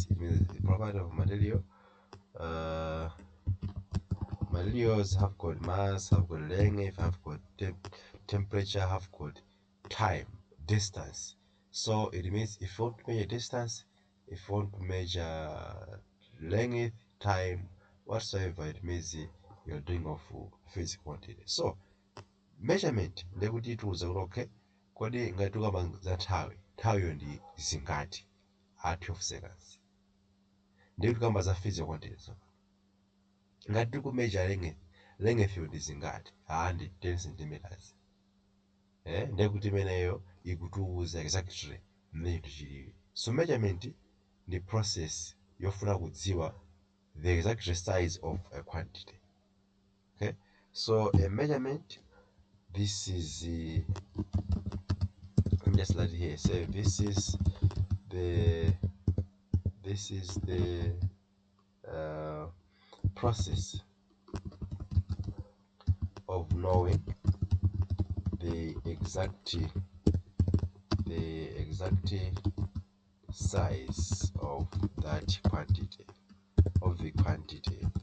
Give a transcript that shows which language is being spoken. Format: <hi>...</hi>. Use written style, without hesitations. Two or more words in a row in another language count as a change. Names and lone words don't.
<en>It means the property of material. Materials have got mass, have got length, have got temperature, have got time, distance. So it means if you want to measure distance, if you want to measure length, time, whatsoever, it means you're doing of physical quantity.</en> <ny>So measurement ndekuti ituza kuti okay, kodi ngati tukamba za nthawiyo ndi zingati, 12 seconds. Ndi tukamba za</ny> <en>physical quantities</en> <ny>ngati tikumeasure length ndi zingati, ndi 10 centimeters. Ndekuti imeneyo ikutiuza exactly mmene tichilili. So measurement ndi process yofuna kudziwa</ny> <en>the exact size of a quantity. Okay, so a measurement, this is let me just write here, say this is the process of knowing the exact size of that quantity, of the quantity.</en>